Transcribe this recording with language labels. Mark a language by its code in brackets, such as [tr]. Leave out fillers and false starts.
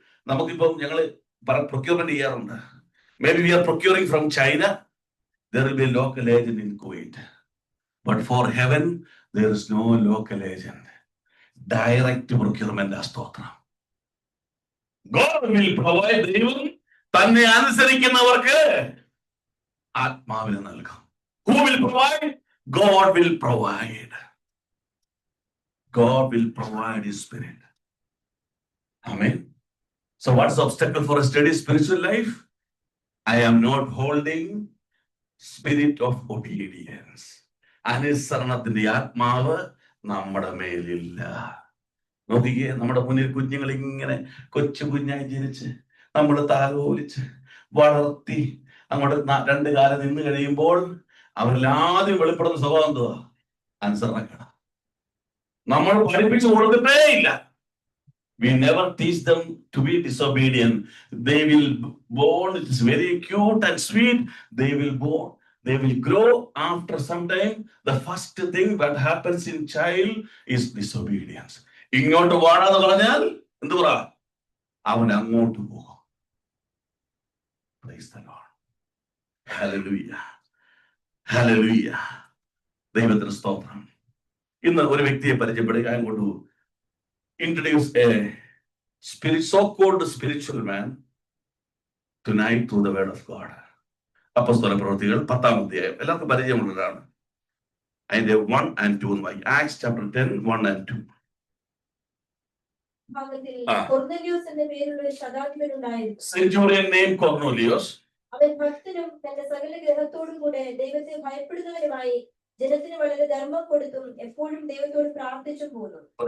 [ml] നമുക്കിപ്പം ഞങ്ങൾ പ്രൊക്യൂർമെന്റ് ചെയ്യാറുണ്ട്. [en] Maybe we are procuring from China. There will be a local agent in Kuwait. But for heaven, there is no local agent. Direct procurement. സ്തോത്രം. God will provide. [ml] ദൈവം തന്നെ അനുസരിക്കുന്നവർക്ക് ആത്മാവിനെ നൽകും. [en] Who will provide? God will provide. God will provide his spirit. Amen. So what's the obstacle for a steady spiritual life? I am not holding spirit of obedience. [ml] അനുസരണത്തിന്റെ ആത്മാവ് നമ്മുടെ മേലില്ല. നോക്കിക്കേ, നമ്മുടെ മുന്നിൽ കുഞ്ഞുങ്ങൾ ഇങ്ങനെ കൊച്ചു കുഞ്ഞായി ജനിച്ച് നമ്മൾ താലോലിച്ച് വളർത്തി അങ്ങോട്ട് 2 കാലം നിന്ന് കഴിയുമ്പോൾ അവരിൽ ആദ്യം വെളിപ്പെടുന്ന സ്വഭാവം എന്തുവാ? അനുസരണക്കേട. നമ്മൾ പഠിപ്പിച്ചു കൊടുത്തിട്ടേ ഇല്ല. [en] We never teach them to be disobedient. They will born, it is very cute and sweet. They will grow after some time. The first thing that happens in child is disobedience. [ml] ഇങ്ങോട്ട് വാടാന്ന് പറഞ്ഞാൽ എന്ത് പറ? അവൻ അങ്ങോട്ട് പോകും. [en] Praise the Lord. Hallelujah. Hallelujah. [ml] ദൈവത്തിന് സ്തോത്രം. ഇന്ന് ഒരു വ്യക്തിയെ പരിചയപ്പെടുക. [en] I want to introduce a so-called spiritual man tonight through the word of God. [ml] അപ്പോസ്തല പ്രവൃത്തികൾ 10-ാം അധ്യായം എല്ലാവർക്കും പരിചയമുള്ളതാണ്. അതിന്റെ 1 and 2 വായി. Acts chapter 10, 1 and 2. കൊർന്നേലിയോസ് എന്ന പേരുള്ള ശതാധിപനുണ്ടായിരുന്നു. [en] Centurion named Cornelius. [ml] അവൻ അവൻ ഭക്തനും തന്റെ സകല ഗ്രഹത്തോടും കൂടെ ദൈവത്തെ ഭയപ്പെടുന്നവരുമായി ജനത്തിന് വളരെ ധർമ്മം കൊടുത്തും എപ്പോഴും ദൈവത്തോട് പ്രാർത്ഥിച്ചു പോന്നു.